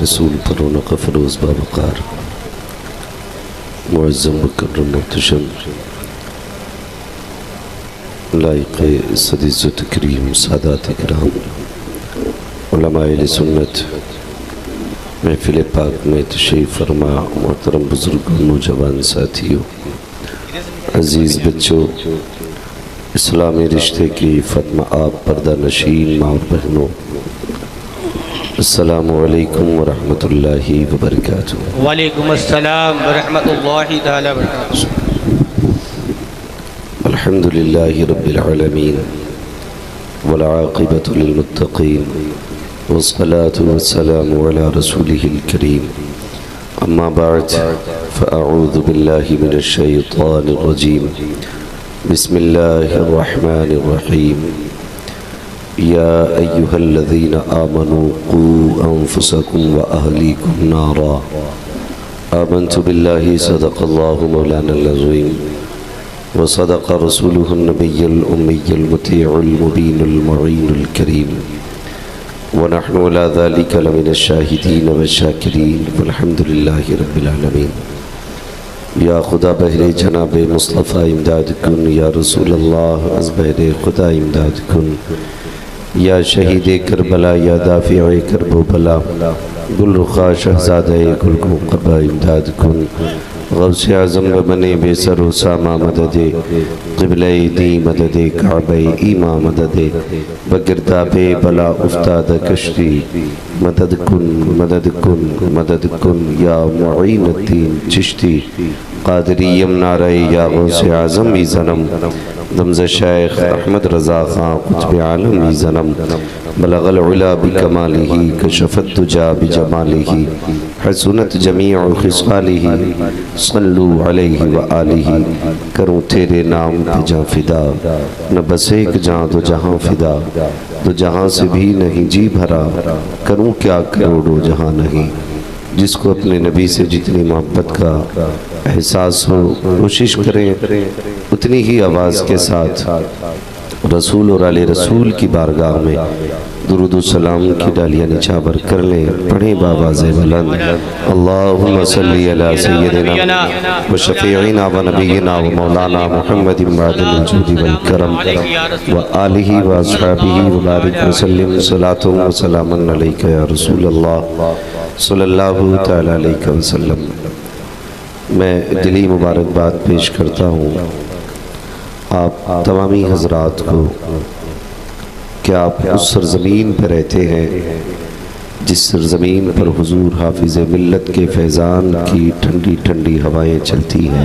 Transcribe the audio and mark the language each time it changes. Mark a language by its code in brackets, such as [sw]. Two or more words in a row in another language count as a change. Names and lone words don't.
[ur] رسول پر رونق فروز باوقار معظم مکرم محتشم لائق سدیز تکریم سادات اکرام علمائے اہل سنت محفل پاک میں تشریف فرما محترم بزرگوں نوجوان ساتھیوں عزیز بچوں اسلامی رشتے کی فتما آپ پردہ نشین ماں اور بہنوں [ar] السلام عليكم و رحمة الله و بركاته. وعليكم السلام و رحمة الله تعالى و بركاته. الحمد لله رب العالمين والعاقبة للمتقين والصلاة والسلام على رسوله الكريم أما بعد فأعوذ بالله من الشيطان الرجيم بسم الله الرحمن الرحيم يا أيها الذين آمنوا قوا أنفسكم و أهليكم نارا آمنت بالله صدق الله مولانا العظيم و صدق رسوله النبي الأمي المطيع المبين المعين الكريم و نحن على ذلك لمن الشاهدين و الشاكرين والحمد لله رب العالمين. [fa] یا خدا بهر جناب مصطفی امداد کن [ar] يا رسول الله [fa] از بهر خدا امداد کن یا شهید کربلا یا دافع کرب و بلا گلرخا شهزاده گلقبا امداد کن غوث اعظم بنی بی‌سر و ساما مددی قبله دی مددی کعبه ایما مددی بگرداب بلا افتاد کشتی مدد کن مدد کن یا معین‌الدین چشتی قادری یمناری یا غوث اعظم ای زنم دمز شیخ احمد رضا خان قطب عالم ای زنم [ar] بلغ العلى بكماله كشف الدجى بجماله حسنت جميع خصاله صلوا عليه و آله. [ur] کروں تیرے نام پہ جاں فدا نہ بس ایک جاں تو جہاں فدا تو جہاں سے بھی نہیں جی بھرا کروں کیا کروڑوں جہاں نہیں. جس کو اپنے نبی سے جتنی محبت کا احساس ہو کوشش کریں اتنی ہی آواز کے ساتھ رسول اور آل رسول کی بارگاہ میں درود سلام کی ڈالیاں نچھاور کر لیں. پڑھیں باآواز بلند [ar] اللهم صل على سيدنا و شفيعنا و نبينا و مولانا محمد معدن الجود والكرم و آله و أصحابه و بارك و سلم صلاة و سلام عليك يا رسول الله صلى الله تعالى عليه وسلم. [ur] میں دلی مبارکباد پیش کرتا ہوں آپ تمامی حضرات کو کہ آپ اس سرزمین پر رہتے ہیں جس سرزمین پر حضور حافظ ملت کے فیضان کی ٹھنڈی ٹھنڈی ہوائیں چلتی ہیں.